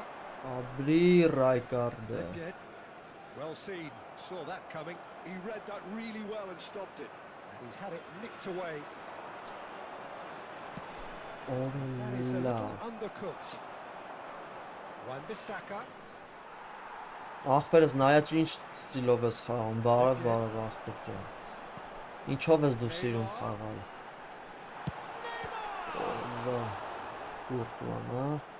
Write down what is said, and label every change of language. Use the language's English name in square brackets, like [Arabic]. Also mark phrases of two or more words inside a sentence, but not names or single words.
[English] Abri Rijkaarde. Well seen, saw that coming. He read that really well and stopped it. And he's had it nicked away. That is a little undercooked. Wan-Bissaka. [Armenian] Ախպերս նայած ինչ ստիլով ես խաղում, բարև ախպեր ջան։ Ինչով ես դու սիրում խաղալ։ Վա, կուրտուան, հա։